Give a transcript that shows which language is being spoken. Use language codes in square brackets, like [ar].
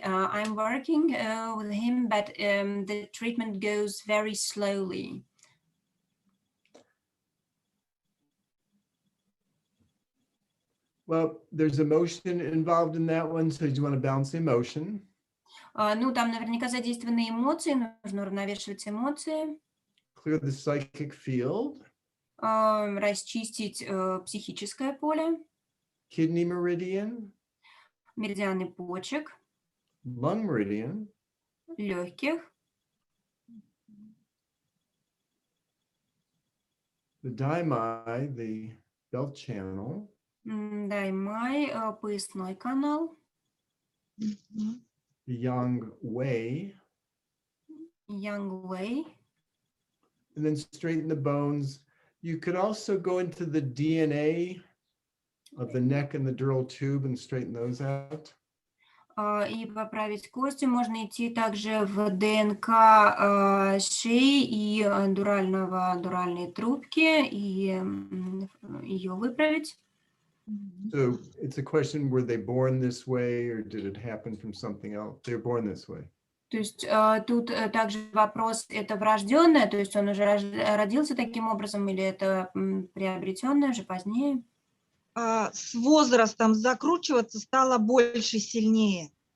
[en] I'm working with him, but the treatment goes very slowly. Well, there's emotion involved in that one, so you want to balance the emotion. [ru] Ну, там наверняка задействованы эмоции, нужно уравновешивать эмоции, [en] Clear the psychic field. [ru] расчистить психическое поле, [en] Kidney meridian. [ru] меридианы почек, [en] Lung meridian. [ru] легких, [en] The daimai, the belt channel. [ru] даймай, поясной канал, Мгм. [en] The yang wei. [ru] янг вэй. [en] And then straighten the bones. You could also go into the DNA of the neck and the dural tube and straighten those out. [ru] И поправить кости. Можно идти также в ДНК шеи и дуральной трубки и ее выправить. Мгм. [en] So it's a question, were they born this way or did it happen from something else? They're born this way. [ru] То есть тут также вопрос, это врожденное, то есть он уже родился таким образом, или это приобретенное уже позднее? С возрастом закручиваться стало больше, сильнее.